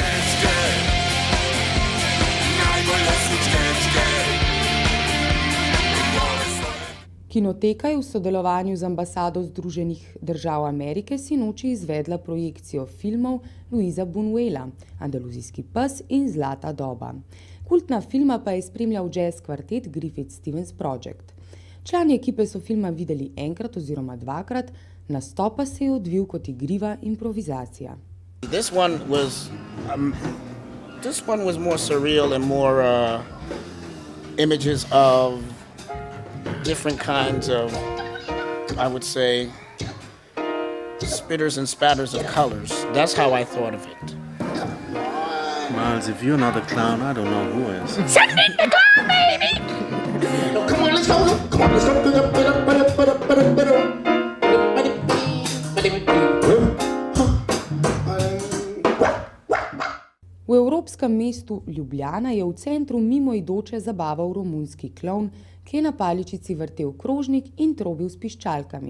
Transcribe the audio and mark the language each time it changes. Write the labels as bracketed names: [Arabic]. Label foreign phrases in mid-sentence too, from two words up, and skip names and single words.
[Slovenian] Kinoteka je v sodelovanju z ambasado Združenih držav Amerike sinoči izvedla projekcijo filmov Luisa Buñuela, Andaluzijski pes in Zlata doba. Kultna filma pa je spremljal jazz kvartet Griffith Stevens Project. Člani ekipe so filma videli enkrat oziroma dvakrat, nastop pa se je odvil kot igriva improvizacija. [English] This one was more surreal and more images of different kinds of, I would say, spitters and spatters of colors. That's how I thought of it. Miles, if you're not a clown, I don't know who is. Send me the clown, baby! Come on, let's go! Come on, let's go! [Slovenian] V evropskem mestu Ljubljana je v centru mimoidoče zabaval romunski klovn, ki je na paličici vrtel krožnik in trobil s piščalkami.